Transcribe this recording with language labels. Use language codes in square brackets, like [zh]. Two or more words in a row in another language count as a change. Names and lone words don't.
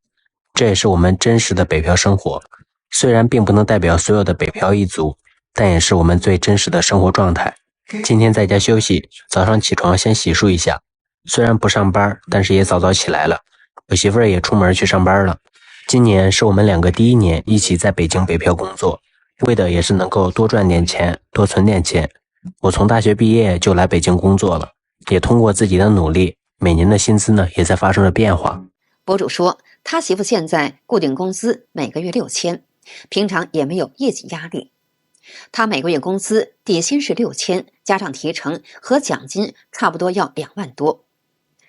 [zh] 這也是我們真實的北漂生活，雖然並不能代表所有的北漂一族，但也是我們最真實的生活狀態。今天在家休息，早上起床先洗漱一下，雖然不上班，但是也早起來了。我媳婦兒也出門去上班了。今年是我們2個第1年一起在北京北漂工作，為的也是能夠多賺點錢，多存點錢。我從大學畢業就來北京工作了，也通過自己的努力，每年的薪資呢也在發生着變化。博主說，他媳婦現在固定工資每個月6000，平常也沒有業績壓力。他每個月工資底薪是6000，加上提成和獎金差不多要2萬多。